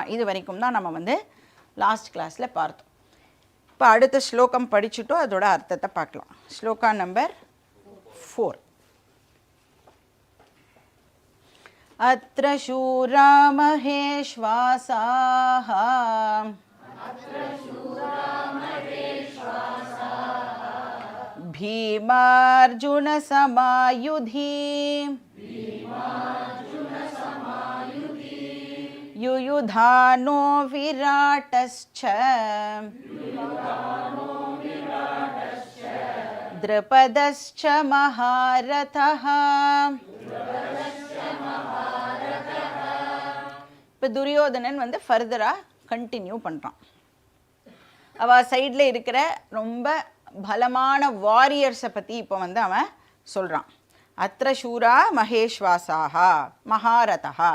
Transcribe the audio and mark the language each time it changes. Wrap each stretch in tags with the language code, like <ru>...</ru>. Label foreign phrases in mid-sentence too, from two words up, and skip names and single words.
<ta>இது வரைக்கும் தான் நம்ம வந்து லாஸ்ட் கிளாஸில் பார்த்தோம். இப்போ அடுத்த ஸ்லோகம் படிச்சுட்டோம், அதோட அர்த்தத்தை பார்க்கலாம். ஸ்லோகா நம்பர் 4.</ta> <sa>अत्र शूरा महेष्वासाः भीमार्जुन समायुधि युयुधानो विराटश्च द्रुपदश्च महारथः.</sa> <ta>இப்போ துரியோதனன் வந்து</ta> <en>furtherஆக continue</en> <ta>பண்ணுறான். அவள் சைடில் இருக்கிற ரொம்ப பலமான வாரியர்ஸை பற்றி இப்போ வந்து அவன் சொல்கிறான்.</ta> <sa>अत्र शूरा महेष्वासाः महारथा.</sa>